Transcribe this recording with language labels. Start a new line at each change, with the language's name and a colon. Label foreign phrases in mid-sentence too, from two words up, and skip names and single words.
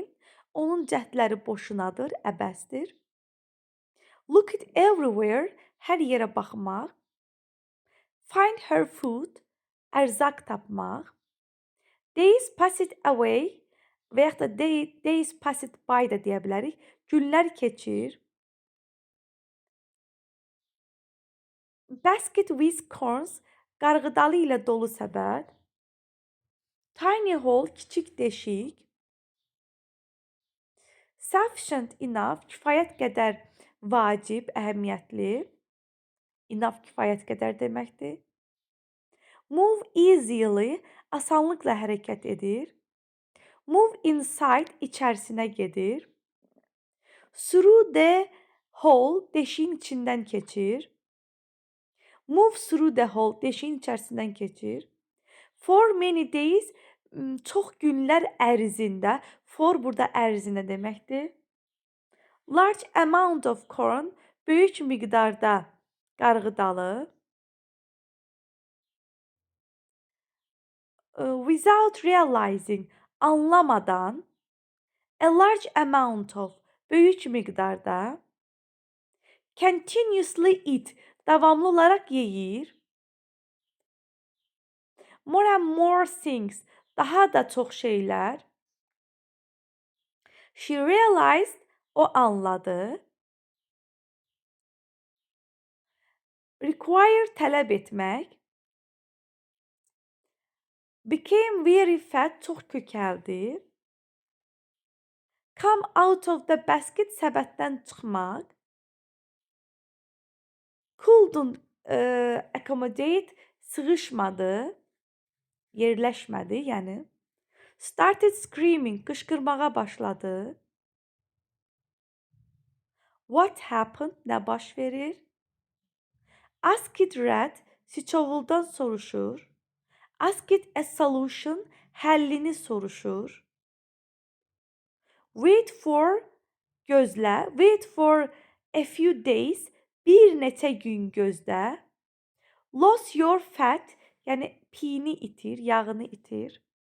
Azerbaijani: Onun cəhdləri boşunadır, əbəsdir.
English: Look it everywhere.
Azerbaijani: Hər yerə baxmaq.
English: Find her food.
Azerbaijani: Ərzaq tapmaq.
English: Days passed away
Azerbaijani: və yaxud da
English: days passed by
Azerbaijani: da deyə bilərik. Günlər keçir.
English: Basket with corns.
Azerbaijani: Qarğıdalı ilə dolu səbət.
English: Tiny hole.
Azerbaijani: Kiçik deşik.
English: Sufficient enough.
Azerbaijani: Kifayət qədər vacib, əhəmiyyətli. Enough kifayət qədər deməkdir.
English: Move easily.
Azerbaijani: Asanlıqla hərəkət edir.
English: Move inside.
Azerbaijani: İçərisinə gedir.
English: Through the hole.
Azerbaijani: Deşiyin içindən keçir.
English: Move through the hole.
Azerbaijani: Deşiyin içərisindən keçir.
English: For many days.
Azerbaijani: Çox günlər ərzində. For burada ərzində deməkdir.
English: Large amount of corn.
Azerbaijani: Böyük miqdarda qarğıdalı.
English: Without realizing. Anlamadan. A large amount of.
Azerbaijani: Böyük miqdarda.
English: Continuously eat.
Azerbaijani: Davamlı olaraq yeyir.
English: More and more things.
Azerbaijani: Daha da çox şeylər.
English: She realized.
Azerbaijani: O anladı. Require. Tələb etmək.
English: Became very fat.
Azerbaijani: Çox kökəldi.
English: Come out of the basket.
Azerbaijani: Səbətdən çıxmaq.
English: Couldn't accommodate.
Azerbaijani: Sığışmadı. Yerləşmədi, yəni.
English: Started screaming.
Azerbaijani: Qışqırmağa başladı.
English: What happened?
Azerbaijani: Nə baş verir?
English: Asked rat.
Azerbaijani: Siçovuldan soruşur.
English: Asked a solution.
Azerbaijani: Həllini soruşur.
English: Wait for. Gözlə. Wait for a few days.
Azerbaijani: Bir neçə gün gözlə.
English: Lose your fat.
Azerbaijani: Yəni piyini itir, yağını itir.